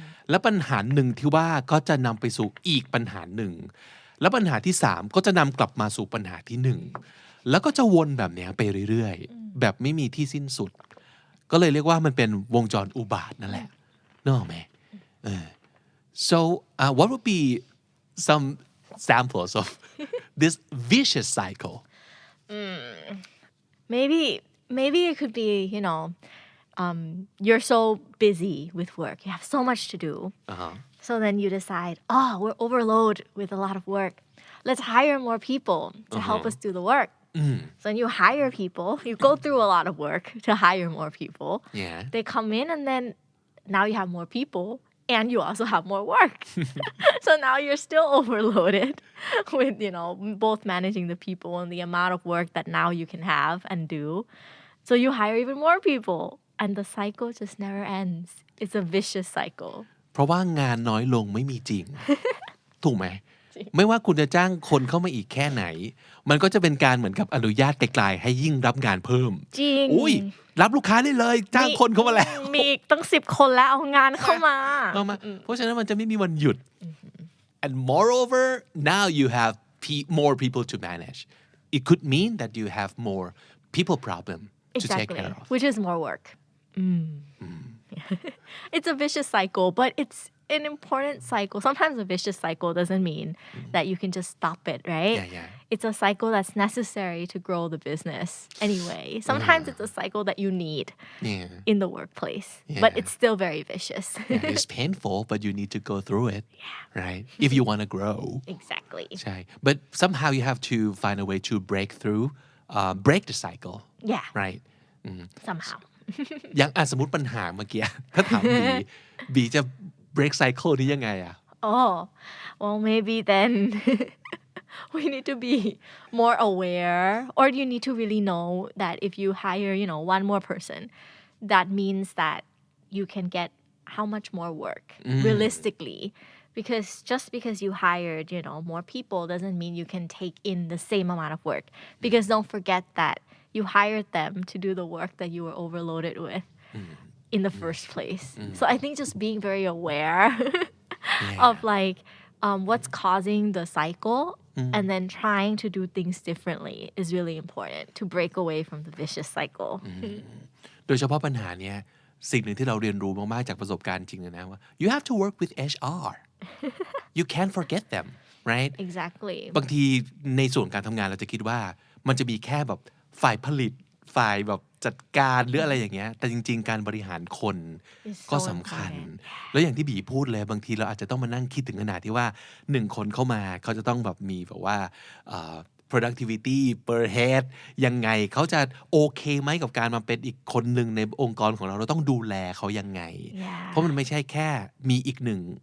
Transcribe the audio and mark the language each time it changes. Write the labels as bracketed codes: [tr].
[th] และปัญหาหนึ่งที่ว่าก็จะนำไปสู่อีกปัญหาหนึ่งแล้วปัญหาที่3ก็จะนำกลับมาสู่ปัญหาที่1แล้วก็จะวนแบบเนี้ยไปเรื่อยๆแบบไม่มีที่สิ้นสุดก็เลยเรียกว่ามันเป็นวงจรอุบาทนั่นแหละนึกออกไหม [en] So what would be some samples of this vicious cycle? Maybe it could be, you're so busy with work. You have so much to do. So then you decide, we're overloaded with a lot of work. Let's hire more people to help us do the work. So then you hire people. You go through a lot of work to hire more people. Yeah. They come in and then now you have more people. And you also have more work. So now you're still overloaded with, both managing the people and the amount of work that now you can have and do. So you hire even more people. And the cycle just never ends. It's a vicious cycle. [th] เพราะว่างานน้อยลงไม่มีจริง ถูกไหม ไม่ว่าคุณจะจ้างคนเข้ามาอีกแค่ไหนมันก็จะเป็นการเหมือนกับอนุญาตไกลๆให้ยิ่งรับงานเพิ่ม จริง อุ้ยรับลูกค้าได้เลยจ้างคนเข้ามาแล้ว มีอีกตั้ง10 คนแล้วเอางานเข้ามา เพราะฉะนั้นมันจะไม่มีวันหยุด [en] and moreover now you have more people to manage it could mean that you have more people problem to take care of which is more work It's a vicious cycle but it's an important cycle. Sometimes a vicious cycle doesn't mean that you can just stop it, right? Yeah. It's a cycle that's necessary to grow the business anyway. Sometimes it's a cycle that you need in the workplace, but it's still very vicious. It's painful, but you need to go through it, right? If you want to grow. Exactly. [th] ใช่ [en] But somehow you have to find a way to break the cycle. Yeah. Right? Somehow. [th] อย่างสมมติปัญหาเมื่อกี้ ถ้าถามบีจะ break cycle นี้ยังไงอะ [en] Well maybe then we need to be more aware or you need to really know that if you hire one more person that means that you can get how much more work realistically because just because you hired more people doesn't mean you can take in the same amount of work because don't forget that you hired them to do the work that you were overloaded with in the first place. So I think just being very aware of what's causing the cycle and then trying to do things differently is really important to break away from the vicious cycle. [th] โดยเฉพาะปัญหาเนี้ยสิ่งหนึ่งที่เราเรียนรู้มากๆจากประสบการณ์จริงเลยนะว่า [en] you have to work with HR you can't forget them right Exactly [th] บางทีในส่วนการทำงานเราจะคิดว่ามันจะมีแค่แบบฝ่ายผลิตฝ่ายแบบจัดการหรืออะไรอย่างเงี้ยแต่จริงๆการบริหารคนก็สำคัญแล้วอย่างที่บีพูดเลยบางทีเราอาจจะต้องมานั่งคิดถึงขนาดที่ว่า1คนเข้ามาเขาจะต้องแบบมีแบบว่าproductivity per head ยังไงเขาจะโอเคไหมกับการมาเป็นอีกคนหนึ่งในองค์กรของเราต้องดูแลเขายังไงเพราะมันไม่ใช่แค่มีอีกหนึ่ง